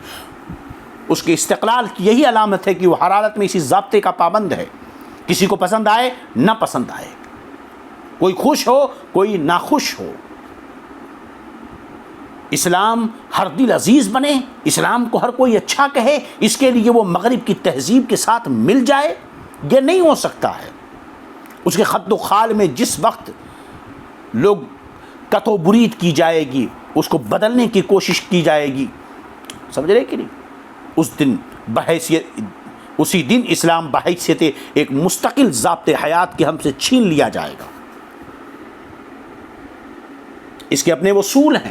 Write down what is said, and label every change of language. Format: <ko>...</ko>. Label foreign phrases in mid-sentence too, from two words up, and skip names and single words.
<ur>اس کے استقلال کی یہی علامت ہے کہ وہ ہر حالت میں اسی ضابطے کا پابند ہے، کسی کو پسند آئے نہ پسند آئے، کوئی خوش ہو کوئی ناخوش ہو۔ اسلام ہر دل عزیز بنے، اسلام کو ہر کوئی اچھا کہے، اس کے لیے وہ مغرب کی تہذیب کے ساتھ مل جائے، یہ نہیں ہو سکتا ہے۔ اس کے خط و خال میں جس وقت لوگ کت و برید کی جائے گی، اس کو بدلنے کی کوشش کی جائے گی، سمجھ رہے کہ نہیں؟ اس دن اسی دن اسلام بحیثیت ایک مستقل ضابطۂ حیات کے ہم سے چھین لیا جائے گا۔ اس کے اپنے اصول ہیں۔</ur>